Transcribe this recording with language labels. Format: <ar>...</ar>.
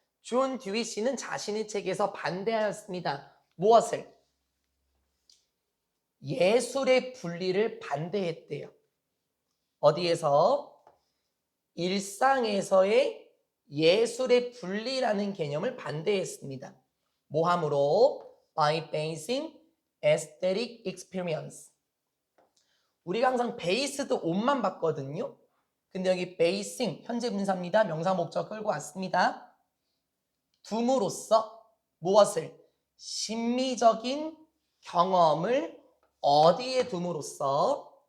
<ko>존 듀이 씨는 자신의 책에서 반대하였습니다. 무엇을? 예술의 분리를 반대했대요. 어디에서? 일상에서의 예술의 분리라는 개념을 반대했습니다. 뭐함으로?</ko> <en>By basing aesthetic experience.</en> <ko>우리가 항상 based on만 봤거든요. 근데 여기 basing, 현재 분사입니다. 명사 목적 끌고 왔습니다. 둠으로써 무엇을? 심미적인 경험을 어디에 둠으로써?</ko>